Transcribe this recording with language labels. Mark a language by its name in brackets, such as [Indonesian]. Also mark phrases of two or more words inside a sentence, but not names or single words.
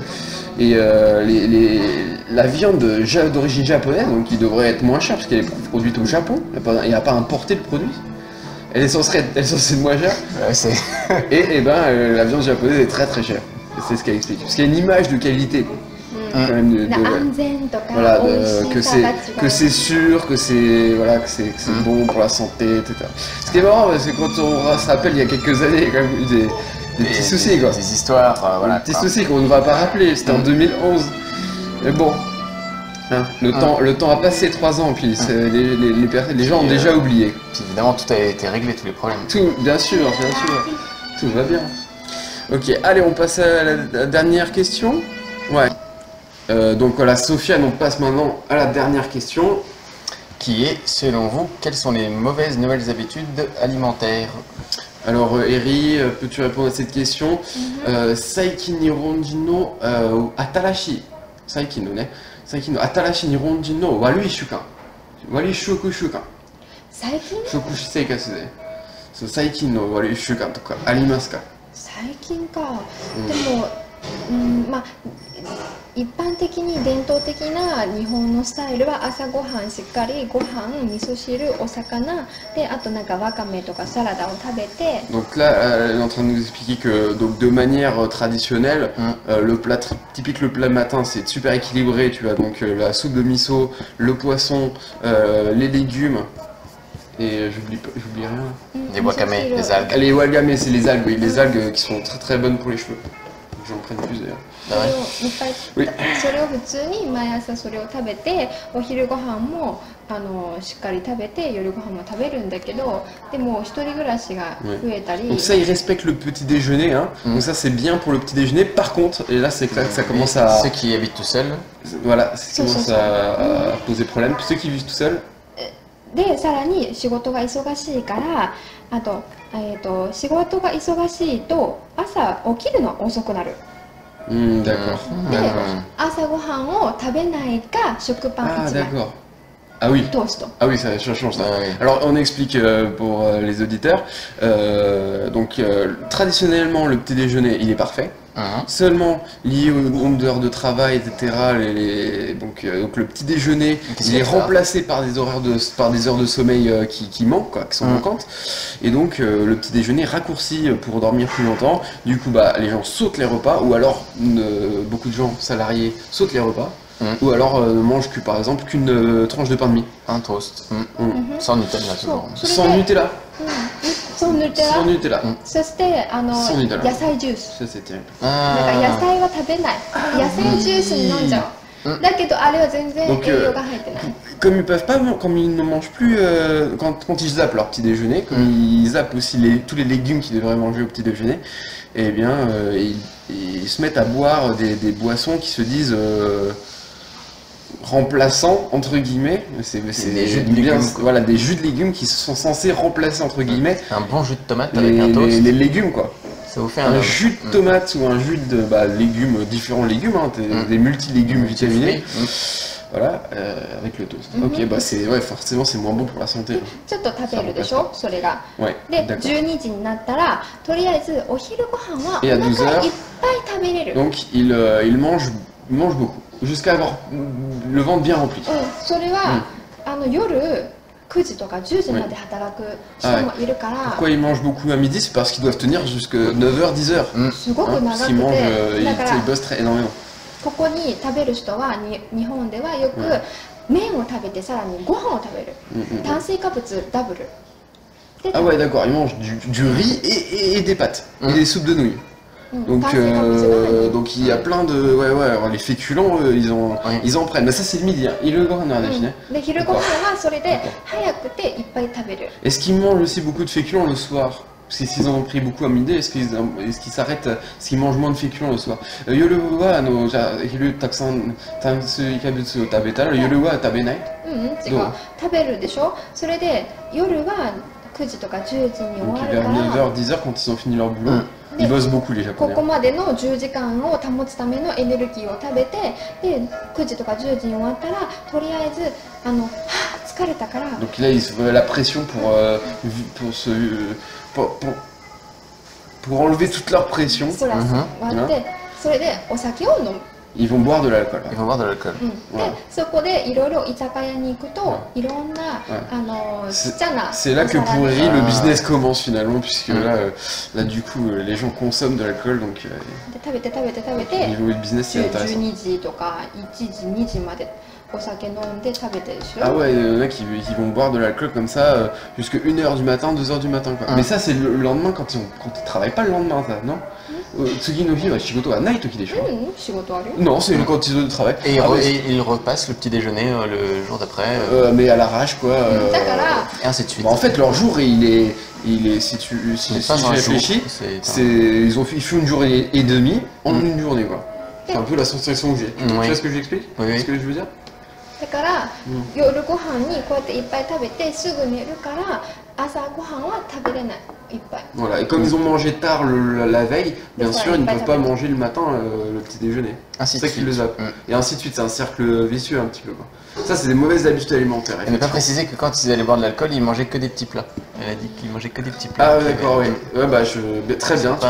[French] Et la viande d'origine japonaise, donc qui devrait être moins chère parce qu'elle est produite au Japon, il n'y a pas importé le produit. Elle est censée être moins chère. Ouais, c'est. Et la viande japonaise est très très chère. Et c'est ce qu'elle explique. Parce qu'il y a une image de qualité. Quand même, [Japanese] 安全とか [French] voilà, [Japanese] 美味 [French] que [Japanese] しさが違う。 [French] c'est sûr, que c'est bon pour la santé, etc. Ce qui est marrant, c'est quand on se rappelle il y a quelques années, il y a quand même eu des petits soucis quoi. Des histoires, voilà. Des petits soucis qu'on ne va pas rappeler, c'était en 2011. Mais bon, hein, le temps a passé 3 ans, puis les gens ont déjà oublié. Puis évidemment, tout a été réglé, tous les problèmes. Tout, bien sûr, tout va bien. Ok, allez, on passe à la dernière question. Ouais. Donc voilà, Sofiane, on passe maintenant à la dernière question. Qui est, selon vous, quelles sont les mauvaises nouvelles habitudes alimentaires? Alors Eri, peux-tu répondre à cette question? [Japanese] 最近日本人の新しい最近の新しい日本人の悪い習慣. 悪い食習慣. 最近？ Shoku生活で。そう最近の悪い習慣とかありますか？最近か。でも、まあ一般的に伝統的な日本のスタイルは朝ごはんしっかりご飯、味噌汁、お魚であとなんかわかめとかサラダを食べて。 [French] Donc là, elle est en train de nous expliquer que donc de manière traditionnelle, le plat typique le plat matin c'est super équilibré. Tu as donc la soupe de miso, le poisson, les légumes et j'oublie rien. Des wakame, des algues. Les wakame, c'est les algues, oui, les algues qui sont très très bonnes pour les cheveux. J'en prenne plus d'ailleurs. [Japanese] それをいっぱい、それを普通に毎朝それを食べて、お昼ご飯もしっかり食べて、夜ご飯も食べるんだけど、でも一人暮らしが増えたり。 [French] Donc ça, ils respectent le petit déjeuner, hein. Donc ça c'est bien pour le petit déjeuner. Par contre, et là c'est là que ça commence à... Ceux qui habitent tout seuls. Voilà, ça commence à poser problème. Ceux qui vivent tout seuls. [Japanese] で、さらに仕事が忙しいから、あと、仕事が忙しいと朝起きるのが遅くなる。 [French] D'accord. [Japanese] で、朝ごはんを食べないか食パン Ah 1枚 [French] d'accord. Ah oui. [Japanese] トースト。 [French] Ah oui, ça change ça. Ah oui. Alors on explique pour les auditeurs. Donc traditionnellement le petit déjeuner il est parfait. Seulement lié au nombre d'heures de travail, etc. Donc le petit déjeuner il est remplacé par des heures de sommeil qui manquent, quoi, qui sont manquantes. Et donc le petit déjeuner raccourci pour dormir plus longtemps. Du coup bah les gens sautent les repas ou alors beaucoup de gens salariés sautent les repas. Ou alors ne mangent que par exemple qu'une tranche de pain de mie. Un toast. Sans Nutella toujours. Sans Nutella. [Japanese] そう塗ってら [French] Sans Nutella. [Japanese] そしてそうみたいな野菜ジュース [French] Ça c'est terrible. [Japanese] なんか野菜は食べない野菜ジュースに飲んじゃうだけどあれは全然栄養が入ってない [French] Comme ils peuvent pas, comme ils ne mangent plus, quand ils zappent leur petit déjeuner, comme ils zappent aussi tous les légumes qu'ils devraient manger au petit déjeuner, eh bien ils se mettent à boire des boissons qui se disent remplaçants entre guillemets. C'est des jus de légumes, quoi. Voilà, des jus de légumes qui sont censés remplacer entre guillemets Un bon jus de tomate avec un toast. les légumes quoi. Ça vous fait Un jus de tomate ou un jus de légumes, différents légumes, hein, des multi-légumes vitaminés. Voilà, avec le toast. Ok, bah forcément c'est moins bon pour la santé. [Japanese] ちょっと食べるでしょそれが [French] Ouais, [Japanese] で [French] d'accord. [Japanese] 12時になったらとりあえずお昼ご飯はお [French] Et à 12 [Japanese] 腹 [French] heures [Japanese] いっぱい食べれる [French] Donc ils mangent beaucoup, jusqu'à avoir le ventre bien rempli. [Japanese] それは夜9時とか10時まで働く人もいるから [French] Pourquoi ils mangent beaucoup à midi? C'est parce qu'ils doivent tenir jusqu'à 9h, 10h. [Japanese] すごく [French] Hein, [Japanese] 長 [French] parce [Japanese] く [French] qu'ils mangent, [Japanese] てだから [French] ils bossent très énormément. [Japanese] ここに食べる人は日本ではよく麺を食べてさらにご飯を食べる炭水化物ダブルで [French] Ah ouais, d'accord, ils mangent du riz et des pâtes, et des soupes de nouilles. Donc, [Japanese] 炭水化物が入る [French] donc il y a plein de... Ouais, alors les féculents, ils en prennent. Mais ça c'est le midi, hein. Ils le gohan à la fin. [Japanese] で昼ご飯はそれで早くていっぱい食べる [French] Est-ce qu'ils mangent aussi beaucoup de féculents le soir? Parce que s'ils en ont pris beaucoup à midi, est-ce qu'ils s'arrêtent, est-ce qu'ils mangent moins de féculents le soir? [Japanese] 夜は、昼たくさん炭水化物を食べたら夜は食べない? 違う食べるでしょそれで夜は9時とか10時に終 [French] Donc [Japanese] わる [French] vers [Japanese] から [French] 9h, 10h quand ils ont fini leur boulot, ils bossent beaucoup les [Japanese] こ [French] japonais. [Japanese] こまでの10時間を保つためのエネルギーを食べてで9時とか10時に終わったらとりあえずはぁ疲れたから [French] Donc là ils se la pression pour enlever toute leur pression, [Japanese] ストレスがあってそれでお酒を飲む [French] ils vont boire de l'alcool. Ils vont boire de l'alcool. [Japanese] でそこでいろいろ居酒屋に行くといろんなちっちゃな [French] C'est là que [Japanese] お皿 [French] pour [Japanese] で [French] Eri le business commence finalement, puisque là du coup les gens consomment de l'alcool, donc [Japanese] で食べて食べて食べ [French] au [Japanese] て [French] niveau du business c'est intéressant. [Japanese] 12 時とか1時2時までお酒飲んで食べてるでしょ [French] Ah ouais, il y en a qui vont boire de l'alcool comme ça jusqu'à 1h du matin, 2h du matin quoi. Mais ça c'est le lendemain quand ils travaillent pas le lendemain ça, non? [Japanese] 次の日は仕事がない時でしょ? 仕事ある [French] Non, c'est quand ils ont du travail. Et Ah ouais, ils repassent le petit déjeuner le jour d'après. mais à l'arrache quoi. [Japanese] だから [French] Et ainsi de suite. Bah, en fait leur jour il est si C'est j'y pas un jour, réfléchis, ils font une journée et demie en une journée quoi. C'est un peu la sensation que j'ai. Tu vois ce que j'explique? Oui. Ce que je veux dire? だから夜ご飯にこうやっていっぱい食べてすぐ寝るから朝ごはんは食べれないいっぱい。 Voilà, et comme ils ont mangé tard la veille, bien sûr, ils ne peuvent pas manger le matin le petit déjeuner. Ainsi C'est de ça qui le suite. zappe. Et ainsi de suite, c'est un cercle vicieux un petit peu. Quoi. Ça, c'est des mauvaises habitudes alimentaires. Elle n'a pas effectivement. précisé que quand ils allaient boire de l'alcool, ils mangeaient que des petits plats. Elle a dit qu'ils mangeaient que des petits plats. Ah, d'accord, oui. Ouais, bah, très bien. Tu,